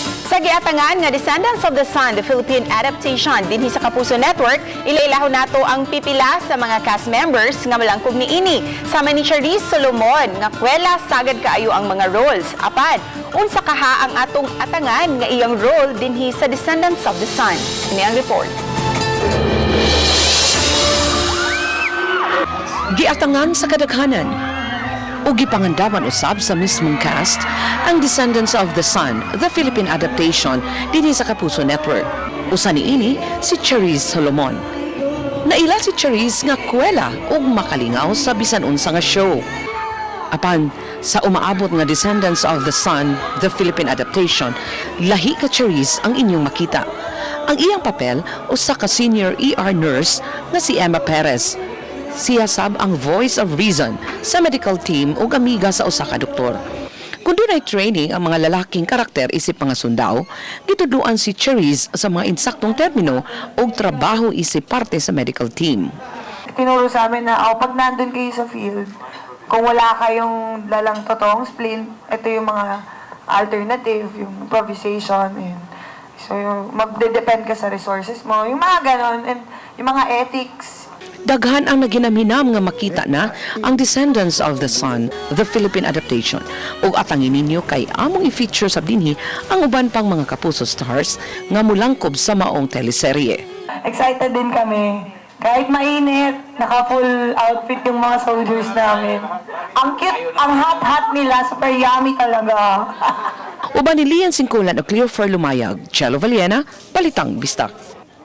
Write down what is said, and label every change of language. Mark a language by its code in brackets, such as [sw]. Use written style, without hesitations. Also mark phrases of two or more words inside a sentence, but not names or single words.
[ceb] Sa giatangan nga Descendants of the Sun, the Philippine adaptation dinhi sa Kapuso Network, ilailaho nato ang pipila sa mga cast members nga malangkog niini. Sama ni Charisse Solomon nga kwela sagad kaayo ang mga roles. Apan, unsa kaha ang atong atangan nga iyang role dinhi sa Descendants of the Sun. Kini ang report. Giatangan sa kadaghanan o gipangandaman usab sa mismong cast ang Descendants of the Sun, the Philippine adaptation dinhi sa Kapuso Network. Usa niini si Charisse Solomon. Naila si Charisse nga kwela ug makalingaw sa bisan unsa nga show. Apan sa umaabot nga Descendants of the Sun, the Philippine adaptation, lahi ka Charisse ang inyong makita. Ang iyang papel usa ka [en] senior ER nurse [ceb] nga si Emma Perez. Siya sab ang [en] voice of reason [ceb] sa [en] medical team [ceb] ug amiga sa usa ka doktor. Kung dunay training ang mga lalaking karakter isip mga sundao, gituduan si Charisse sa mga insaktong termino ug trabaho isip parte sa [en] medical team. [tl] Tinuro sa amin na pag nandun kayo sa field, kung wala kayong lalang totoong spleen, ito yung mga alternative, yung improvisation, [en] and so [tl] yung magde-depend ka sa resources mo, yung mga ganon, and yung mga ethics. [ceb] Daghan ang naginaminam nga makita na ang Descendants of the Sun, the Philippine adaptation. Ug atangin ninyo kay among i-feature sa dinhi ang uban pang mga Kapuso stars nga mulangkob sa maong teleserye. [tl] Excited din kami. Kahit mainit, naka- [en] full outfit [tl] yung mga soldiers namin. Ang cute, ang hot-hot nila, [en] super yummy [tl] talaga. [ceb] Uban ni Lian Singkulan o Cleofer Lumayag, Chelo Valiena, Balitang Bistak.